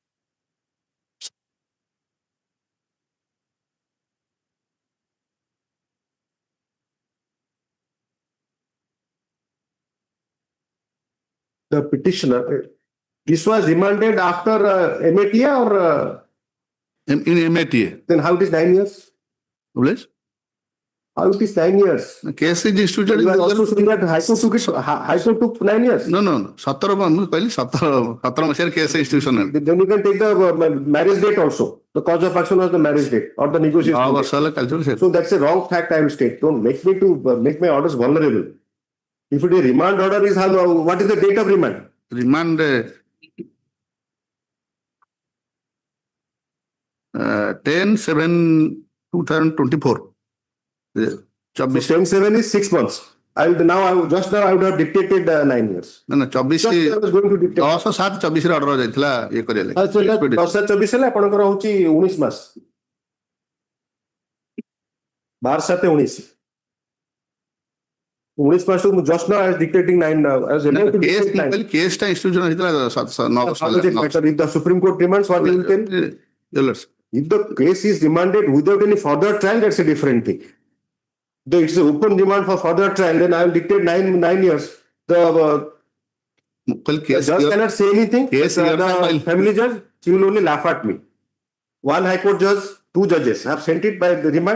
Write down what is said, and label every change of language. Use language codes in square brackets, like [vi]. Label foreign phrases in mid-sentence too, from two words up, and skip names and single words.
[en] The petitioner, this was remanded after MATA or In MATA. then how it is 9 years? Please. How it is 9 years? The case is instituted. You are also saying that High Court took it, High Court took 9 years. No, no, no. 17 [or] ମୁଁ କହିଲି 17 ମସିହାରେ [en] case institutional. Then you can take the marriage date also. The cause of action was the marriage date or the negotiation. 9 date. [or] ବର୍ଷ ହେଲା କାଲିଠୁ ସେ [en] So that's a wrong fact I will state. Don't make me to make my orders vulnerable. If it is remand order is how, what is the date of remand? remand 10/7/2024. So 10/7 is 6 months. I will now I would have dictated 9 years. [or] ନା ନା 24 [en] Just I was going to dictate. [or] 10/7/24 ରେ ଅର୍ଡର ଯାଇଥିଲା ଇଏ କରିବା ଲାଗି। 10/7/24 ହେଲେ ଆପଣଙ୍କର ହଉଛି 19 ମାସ 12/7/19 19 ମାସ ମୁଁ [en] just now I was dictating 9 I was able to dictate 9. [or] କେସ୍ ଟା ଇନଷ୍ଟିଟ୍ୟୁସନ ହେଇଥିଲା 9 ବର୍ଷ [en] How does it matter if the Supreme Court demands what you will tell? [or] ହେଲା। [en] If the case is remanded without any further trial, that's a different thing. Though it's an open demand for further trial, then I will dictate 9 years. The judge cannot say anything. Yes, the family judge, she will only laugh at me. One High Court judge, 2 judges have sent it by the remand.